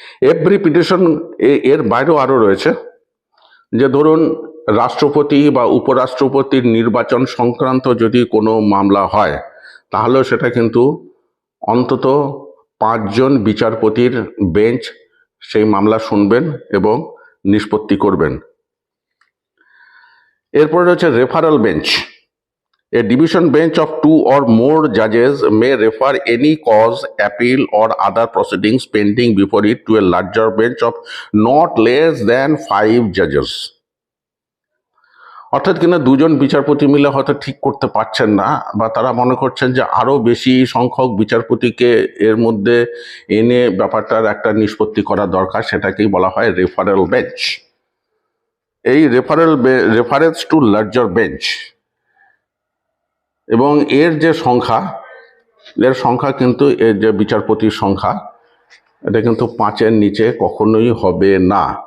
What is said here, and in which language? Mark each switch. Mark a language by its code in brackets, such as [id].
[bn] Every petition, এর বাইরেও আরো রয়েছে যে ধরুন রাষ্ট্রপতি বা উপরাষ্ট্রপতির নির্বাচন সংক্রান্ত যদি কোনো মামলা হয়, তাহলে সেটা কিন্তু অন্তত 5 জন বিচারপতির বেঞ্চ সেই মামলা শুনবেন এবং নিষ্পত্তি করবেন। এরপরে রয়েছে referral bench. [en] A division bench of 2 or more judges may refer any cause, appeal or other proceedings pending before it to a larger bench of not less than 5 judges. [bn] অর্থাৎ কিনা দুজন বিচারপতি মিলে হয়তো ঠিক করতে পারছেন না, বা তারা মনে করছেন যে আরো বেশি সংখ্যক বিচারপতিকে এর মধ্যে এনে ব্যাপারটার একটা নিষ্পত্তি করা দরকার, সেটাকেই বলা হয় রেফারেল বেঞ্চ। এই রেফারেন্স টু লার্জার বেঞ্চ এবং এর যে সংখ্যা, কিন্তু এর যে বিচারপতির সংখ্যা, এটা কিন্তু 5-এর নিচে কখনোই হবে না।